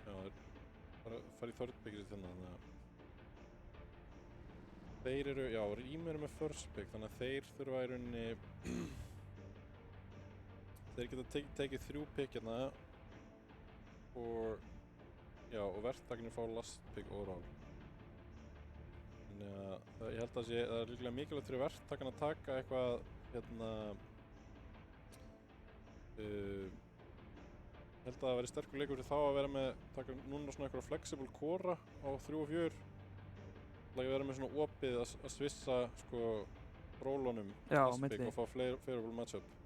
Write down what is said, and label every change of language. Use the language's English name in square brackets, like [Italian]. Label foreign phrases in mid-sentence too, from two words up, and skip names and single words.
[Icelandic] Já, þeir fara í [English] third pickið [Icelandic] sitt þannig að þeir eru, já, Rím eru með [English] first pick, [Icelandic] þannig að þeir þurfa í rauninni þeir geta tekið 3 pick hérna og já, og verktakarnir fá [English] last pick overall. [Icelandic] Þannig að ég held að það er líklega mikilvægt fyrir verktakarna að taka eitthvað hérna held að það væri sterkur leikur fyrir þá að vera með taka núna svona eitthvað [English] flexible core [Icelandic] á 3 og 4 að vera með svona opið að svissa sko rólunum og fá [English] favorable matchup.